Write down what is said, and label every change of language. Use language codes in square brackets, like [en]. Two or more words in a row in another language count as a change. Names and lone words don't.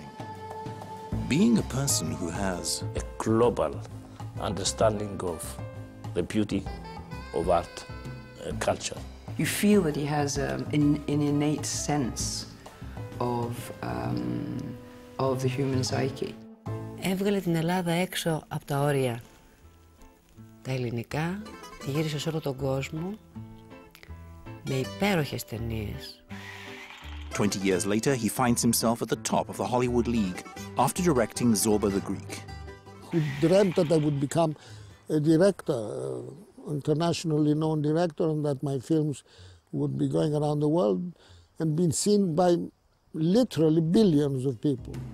[en] Being a person who has a global understanding of the beauty of art and culture. You feel that he has an innate sense of the human psyche. [el] Έβγαλε την Ελλάδα έξω από τα όρια τα ελληνικά, τη γύρισε σε όλο τον κόσμο με υπέροχες ταινίες. [en] 20 years later, he finds himself at the top of the Hollywood League after directing Zorba the Greek. Who dreamt that I would become a director, internationally known director, and that my films would be going around the world and being seen by literally billions of people.